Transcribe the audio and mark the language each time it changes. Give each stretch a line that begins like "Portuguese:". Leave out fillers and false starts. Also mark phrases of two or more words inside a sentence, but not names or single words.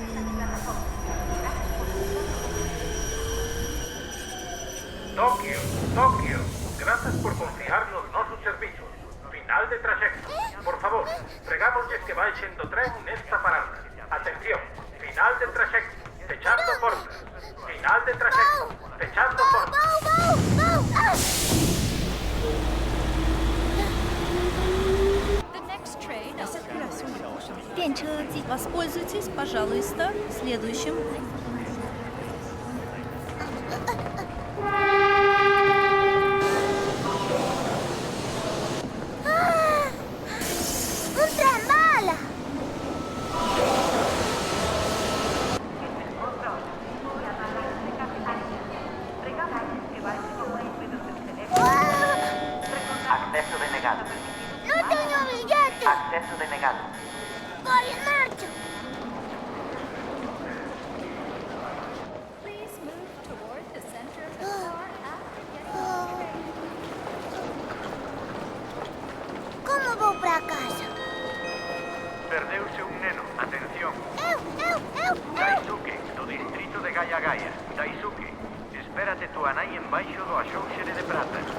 Galician: Tokio, Tokio, grazas por confiar nos nosos servizos. Final de traxecto. Por favor, pregámosles que baixen do tren nesta parada. Atención, final de traxecto. Fechando portas. Final de traxecto. Fechando portas.
English: The next train is 电车即
Russian: Воспользуйтесь, пожалуйста, следующим.
Galician: Un tren bala.
Spanish: Acceso denegado. No tengo billete. Acceso denegado. Voy en marcha.
English: Please move toward the center of the car after getting
Galician: Como vou para casa? Perdeuse un neno. Atención. Eu. Daisuke, do distrito de Gaia Gaia. Daisuke, espérate tua nai embaixo do axóuxere de prata.